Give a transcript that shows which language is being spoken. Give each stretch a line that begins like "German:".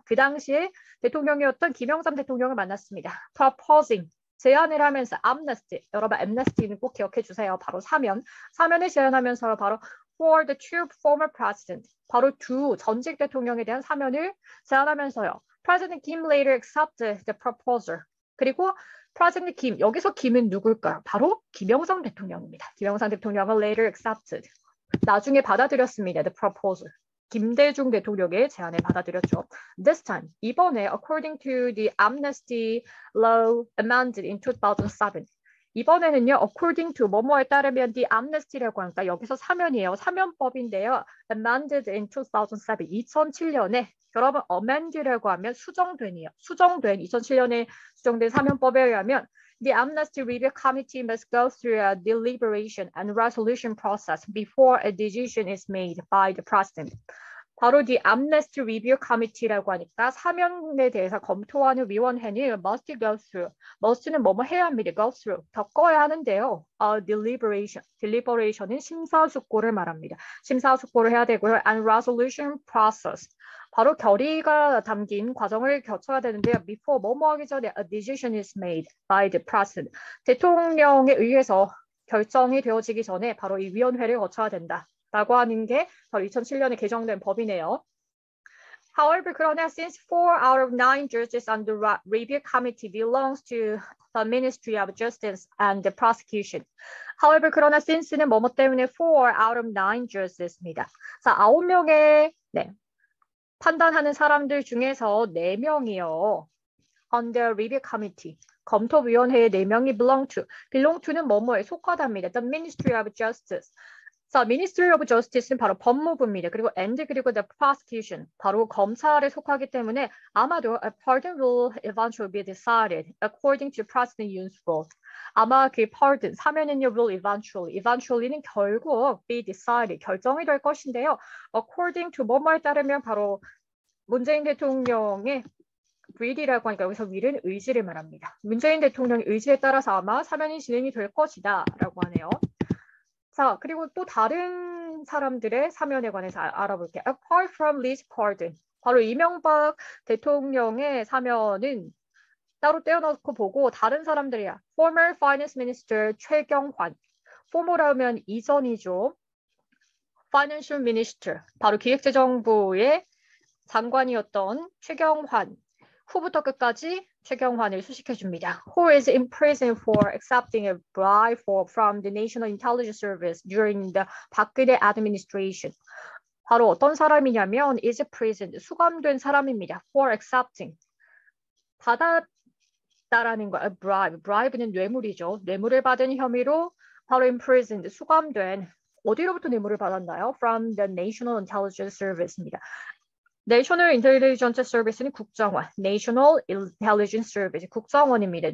Korean: 그 당시에 대통령이었던 김영삼 대통령을 만났습니다. Proposing. 제안을 하면서 amnesty. 여러분 amnesty는 꼭 기억해 주세요. 바로 사면을 제안하면서 바로
English: for the two former presidents.
Korean: 바로 두 전직 대통령에 대한 사면을 제안하면서요.
English: President Kim later accepted the proposal.
Korean: 그리고 President Kim, 여기서 김은 누굴까요? 바로 김영삼 대통령입니다. 김영삼 대통령은
English: later accepted.
Korean: 나중에 받아들였습니다.
English: The proposal.
Korean: 김대중 대통령의 제안을 받아들였죠.
English: This time,
Korean: 이번에
English: according to the amnesty law amended in 2007.
Korean: 이번에는요, according to 뭐뭐에 따르면 the amnesty라고 하니까 여기서 사면이에요. 사면법인데요.
English: amended in 2007.
Korean: 2007년에 여러분 amend라고 하면 수정된이에요. 수정된 2007년에 수정된 사면법에 의하면
English: The Amnesty Review Committee must go through a deliberation and resolution process before a decision is made by the President.
Korean: 바로 The Amnesty Review Committee라고 하니까 사면에 대해서 검토하는 위원회는
English: must go through.
Korean: must는 뭐뭐 해야 합니다.
English: go through.
Korean: 겪어야 하는데요.
English: deliberation.
Korean: deliberation은 심사숙고를 말합니다. 심사숙고를 해야 되고요.
English: And resolution process.
Korean: 바로 결의가 담긴 과정을 거쳐야 되는데요.
English: Before
Korean: 뭐뭐 하기 전에
English: a decision is made by the president.
Korean: 대통령에 의해서 결정이 되어지기 전에 바로 이 위원회를 거쳐야 된다. 라고 하는 게 바로 2007년에 개정된 법이네요.
English: However, 그러나 since 4 out of 9 judges on the review committee belongs to the Ministry of Justice and the Prosecution. However, 그러나 since는
Korean: 뭐뭐 때문에
English: 4 out of 9 judges입니다.
Korean: 자, 9명의 판단하는 사람들 중에서 4명이요.
English: On the review committee.
Korean: 검토위원회에 4명이
English: belong to
Korean: 는 뭐뭐에 속하답니다.
English: The Ministry of Justice.
Korean: 자, Ministry of Justice는 바로 법무부입니다.
English: 그리고 그리고 the prosecution,
Korean: 바로 검찰에 속하기 때문에 아마도
English: a pardon will eventually be decided according to President Yoon's rule.
Korean: 아마 그 pardon, 사면은요
English: will eventually
Korean: 는 결국
English: be decided,
Korean: 결정이 될 것인데요. according to 뭐뭐에 따르면 바로 문재인 대통령의 will이라고 하니까 여기서 will은 의지를 말합니다. 문재인 대통령의 의지에 따라서 아마 사면이 진행이 될 것이다 라고 하네요. 자, 그리고 또 다른 사람들의 사면에 관해서 알아볼게요.
English: Apart from Lee's pardon.
Korean: 바로 이명박 대통령의 사면은 따로 떼어놓고 보고 다른 사람들이야.
English: Former Finance Minister 최경환.
Korean: former라면 이전이죠.
English: Financial Minister.
Korean: 바로 기획재정부의 장관이었던 최경환. 후부터 끝까지 최경환을 수식해줍니다.
English: Who is in prison for accepting a bribe from the National Intelligence Service during the 박근혜 administration.
Korean: 바로 어떤 사람이냐면
English: is prison,
Korean: 수감된 사람입니다.
English: For accepting,
Korean: 받았다라는 거, a bribe, bribe는 뇌물이죠. 뇌물을 받은 혐의로 바로 imprisoned, 수감된, 어디로부터 뇌물을 받았나요?
English: From the National Intelligence Service입니다. National Intelligence Service는 국정원, National Intelligence Service,
Korean: 국정원입니다.